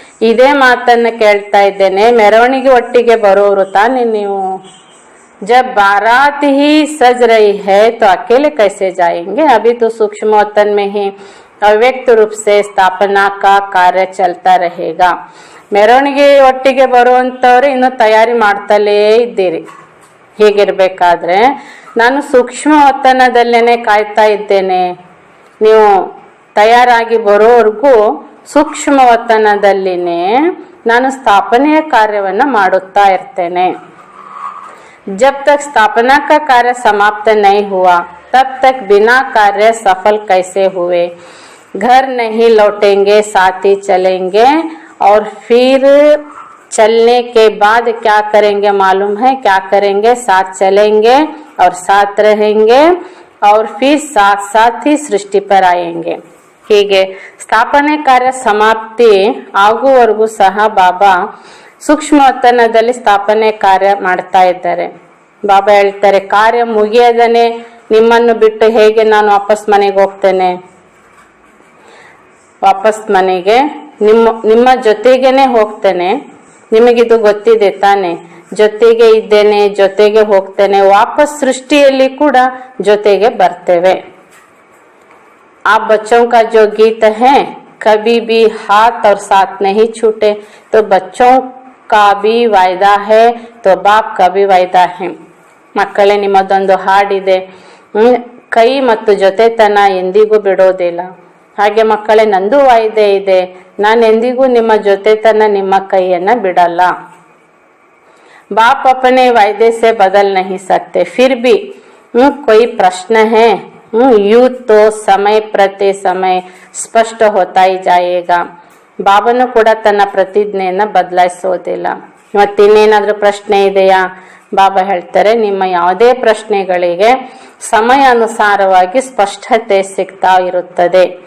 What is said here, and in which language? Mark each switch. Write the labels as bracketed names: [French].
[Kannada] ಇದೇ ಮಾತನ್ನ ಕೇಳ್ತಾ ಇದ್ದೇನೆ, ಮೆರವಣಿಗೆ ಒಟ್ಟಿಗೆ ಬರೋರು ತಾನೆ ನೀವು। [Hindi] जब बारात ही सज रही है तो अकेले कैसे जाएंगे। अभी तो सूक्ष्म वतन में ही अव्यक्त रूप से स्थापना का कार्य चलता रहेगा। [Kannada] ಮೆರವಣಿಗೆ ಒಟ್ಟಿಗೆ ಬರುವಂತವ್ರು ಇನ್ನು ತಯಾರಿ ಮಾಡ್ತಲೇ ಇದ್ದೀರಿ। ಹೀಗಿರ್ಬೇಕಾದ್ರೆ ನಾನು ಸೂಕ್ಷ್ಮ ವತನದಲ್ಲೇನೆ ಕಾಯ್ತಾ ಇದ್ದೇನೆ, ನೀವು ತಯಾರಾಗಿ ಬರೋವರೆಗೂ ಸೂಕ್ಷ್ಮ ವತನದಲ್ಲಿನೇ ನಾನು ಸ್ಥಾಪನೆಯ ಕಾರ್ಯವನ್ನ ಮಾಡುತ್ತಾ ಇರ್ತೇನೆ। [Hindi] जब तक स्थापना का कार्य समाप्त नहीं हुआ तब तक बिना कार्य सफल कैसे हुए। घर नहीं लौटेंगे, साथ ही चलेंगे, और फिर चलने के बाद क्या करेंगे मालूम है, क्या करेंगे, साथ चलेंगे और साथ रहेंगे और फिर साथ साथ ही सृष्टि पर आएंगे। [Kannada] ಹೀಗೆ ಸ್ಥಾಪನೆ ಕಾರ್ಯ ಸಮಾಪ್ತಿ ಆಗುವವರೆಗೂ ಸಹ ಬಾಬಾ ಸೂಕ್ಷ್ಮ ವತನದಲ್ಲಿ ಸ್ಥಾಪನೆ ಕಾರ್ಯ ಮಾಡ್ತಾ ಇದ್ದಾರೆ। ಬಾಬಾ ಹೇಳ್ತಾರೆ, ಕಾರ್ಯ ಮುಗಿಯದನೆ ನಿಮ್ಮನ್ನು ಬಿಟ್ಟು ಹೇಗೆ ನಾನು ವಾಪಸ್ ಮನೆಗೆ ಹೋಗ್ತೇನೆ, ವಾಪಸ್ ಮನೆಗೆ ನಿಮ್ಮ ಜೊತೆಗೇನೆ ಹೋಗ್ತೇನೆ, ನಿಮಗಿದು ಗೊತ್ತಿದೆ ತಾನೆ, ಜೊತೆಗೆ ಇದ್ದೇನೆ, ಜೊತೆಗೆ ಹೋಗ್ತೇನೆ, ವಾಪಸ್ ಸೃಷ್ಟಿಯಲ್ಲಿ ಕೂಡ ಜೊತೆಗೆ ಬರ್ತೇವೆ। [Hindi] आप बच्चों का जो गीत है कभी भी हाथ और साथ नहीं छूटे, तो बच्चों का भी वायदा है तो बाप का भी वायदा है. [Kannada] ಮಕ್ಕಳೇ, ನಿಮ್ಮದೊಂದು ಹಾಡಿದೆ, ಕೈ ಮತ್ತು ಜೊತೆತನ ಎಂದಿಗೂ ಬಿಡೋದಿಲ್ಲ. ಹಾಗೆ ಮಕ್ಕಳೇ, ನಂದು ವಾಯ್ದೆ ಇದೆ, ನಾನು ಎಂದಿಗೂ ನಿಮ್ಮ ಜೊತೆತನ, ನಿಮ್ಮ ಕೈಯನ್ನ ಬಿಡಲ್ಲ. [Hindi] बाप अपने वायदे से बदल नहीं सकते. फिर भी कोई प्रश्न है, यूं तो समय ಪ್ರತಿ ಸಮಯ ಸ್ಪಷ್ಟ ಹೋತಾ ही जाएगा. [Kannada] ಬಾಬನು ಕೂಡ ತನ್ನ ಪ್ರತಿಜ್ಞೆಯನ್ನ ಬದಲಾಯಿಸೋದಿಲ್ಲ. ಮತ್ತಿನ್ನೇನಾದ್ರೂ ಪ್ರಶ್ನೆ ಇದೆಯಾ? ಬಾಬಾ ಹೇಳ್ತಾರೆ, ನಿಮ್ಮ ಯಾವುದೇ ಪ್ರಶ್ನೆಗಳಿಗೆ ಸಮಯ ಅನುಸಾರವಾಗಿ ಸ್ಪಷ್ಟತೆ ಸಿಗ್ತಾ ಇರುತ್ತದೆ.